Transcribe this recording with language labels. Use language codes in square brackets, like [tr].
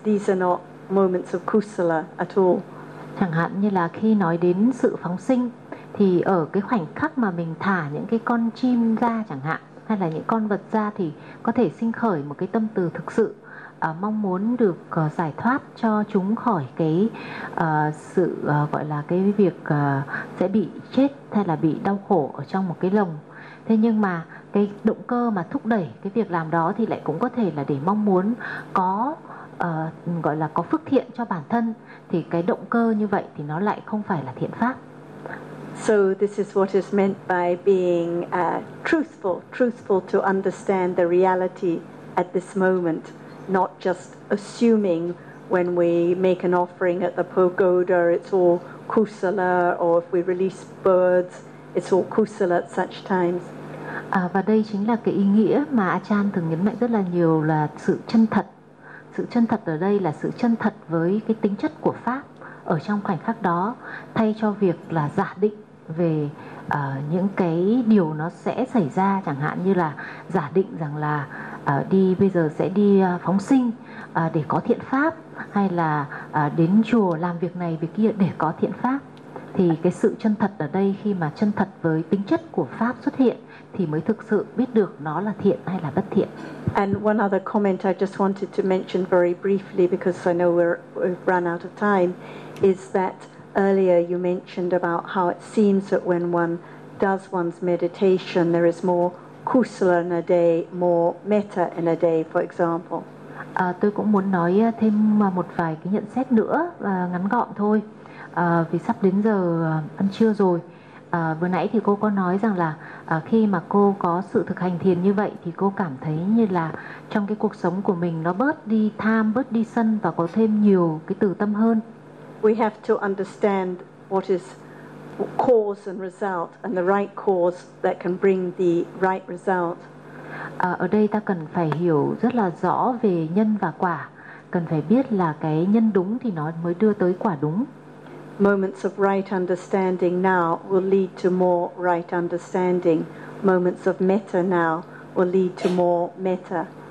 [en] These are not moments of kusala at all. [vi] Chẳng hạn như là khi nói đến sự phóng sinh thì ở cái khoảnh khắc mà mình thả những cái con chim ra chẳng hạn, hay là những con vật ra, thì có thể sinh khởi một cái tâm từ thực sự mong muốn được giải thoát cho chúng khỏi cái sự gọi là cái việc sẽ bị chết hay là bị đau khổ ở trong một cái lồng. Thế nhưng mà cái động cơ mà thúc đẩy cái việc làm đó thì lại cũng có thể là để mong muốn có gọi là có phước thiện cho bản thân, thì cái động cơ như vậy thì nó lại không phải là thiện pháp. [en] So this is what is meant by being truthful to understand the reality at this moment, not just assuming when we make an offering at the pagoda it's all kusala, or if we release birds it's all kusala at such times. [vi] Và đây chính là cái ý nghĩa mà Achan thường nhấn mạnh rất là nhiều, là sự chân thật. Sự chân thật ở đây là sự chân thật với cái tính chất của pháp ở trong khoảnh khắc đó, thay cho việc là giả định về những cái điều nó sẽ xảy ra, chẳng hạn như là giả định rằng là đi bây giờ sẽ đi phóng sinh để có thiện pháp, hay là đến chùa làm việc này việc kia để có thiện pháp. Thì cái sự chân thật ở đây, khi mà chân thật với tính chất của pháp xuất hiện thì mới thực sự biết được nó là thiện hay là bất thiện. [en] And one other comment I just wanted to mention very briefly because I know we've run out of time, is that earlier you mentioned about how it seems that when one does one's meditation there is more kusala in a day, more metta in a day, for example. [vi] Tôi cũng muốn nói thêm một vài cái nhận xét nữa ngắn gọn thôi. Vì sắp đến giờ ăn trưa rồi. Vừa nãy thì cô có nói rằng là khi mà cô có sự thực hành thiền như vậy thì cô cảm thấy như là trong cái cuộc sống của mình nó bớt đi tham, bớt đi sân và có thêm nhiều cái từ tâm hơn. [en] We have to understand what is cause and result, and the right cause that can bring the right result. [vi] Ở đây ta cần phải hiểu rất là rõ về nhân và quả, cần phải biết là cái nhân đúng thì nó mới đưa tới quả đúng. [en] Moments of right understanding now will lead to more right understanding. Moments of metta now will lead to more metta.